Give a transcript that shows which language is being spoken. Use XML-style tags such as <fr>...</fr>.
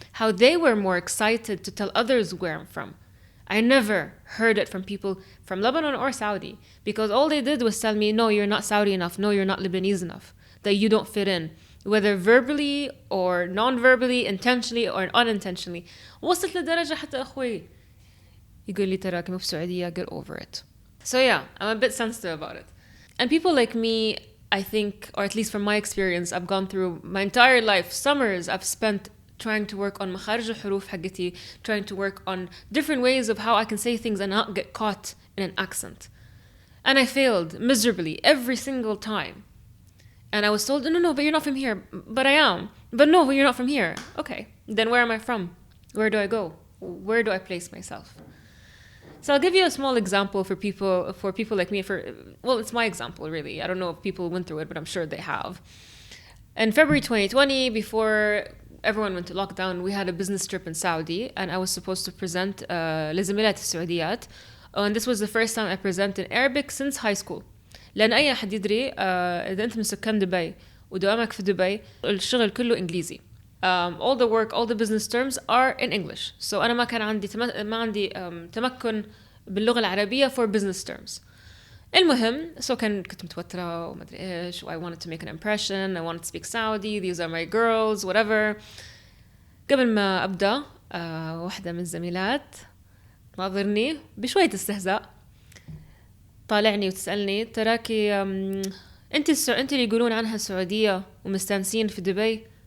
<en>How they were more excited to tell others where I'm from. I never heard it from people from Lebanon or Saudi because all they did was tell me, no, you're not Saudi enough. No, you're not Lebanese enough. That you don't fit in. Whether verbally or non-verbally, intentionally or unintentionally.</en> <ar>وصلت لدرجة حتى أخوي يقول لي تراكي مو بسعودية,</ar> <en>get over it. So yeah, I'm a bit sensitive about it. And people like me, I think, or at least from my experience, I've gone through my entire life, summers I've spent trying to work on</en> <ar>مخارج الحروف حقتي,</ar> <en>trying to work on different ways of how I can say things and not get caught in an accent. And I failed miserably every single time. And I was told, no, but you're not from here. But I am. But no, but you're not from here. Okay, then where am I from? Where do I go? Where do I place myself? So I'll give you a small example for people like me. Well, it's my example, really. I don't know if people went through it, but I'm sure they have. In February 2020, before everyone went to lockdown, we had a business trip in Saudi, and I was supposed to present</en> <ar>لزميلات السعوديات.</ar> <en>And this was the first time I presented in Arabic since high school.</en> <ar>لأن أي أحد يدري إذا أنت من سكان دبي ودوامك في دبي الشغل كله إنجليزي.</ar> <en>All the work, all the business terms are in English.</en> <ar>So أنا ما كان عندي ما عندي تمكن باللغة العربية</ar> <en>for business terms.</en> <ar>المهم, so كنت متوترة وما أدري إيش.</ar> <en>I wanted to make an impression. I wanted to speak Saudi. These are my girls, whatever.</en> <ar>قبل ما أبدأ واحدة من الزميلات ناظرني بشوية استهزاء, طالعني وتسألني تراكي انت اللي يقولون عنها سعودية ومستانسين في دبي.</ar>